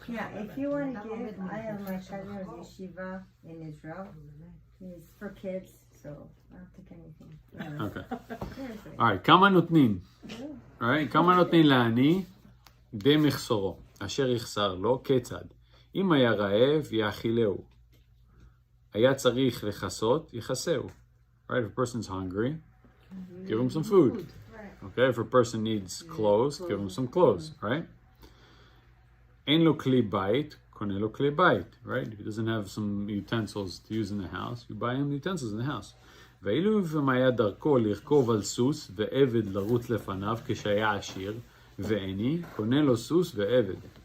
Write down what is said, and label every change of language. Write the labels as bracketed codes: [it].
[en] Yeah, if you want to give, I have my cousin who's yeshiva in Israel. He's for kids, so I'll take anything. Yeah. Okay. All right. [he] כמה נותנים? [en] All right. [he] כמה נותנים לעני במחסורו אשר יחסר לו כיצד? אם היה רעב יאכילהו. היה צריך לכסות יכסהו. Right. [en] If a person's hungry, give him some food. Okay. If a person needs clothes, give him some clothes. Right. [he] אין לו כלי בית, קונה לו כלי בית. [en] Right. If he doesn't have some utensils to use in the house, you buy him utensils in the house. [he] ואילו אם היה דרכו לרכוב על סוס ועבד לרוץ לפניו כשהיה עשיר ועני, קונה לו סוס ועבד.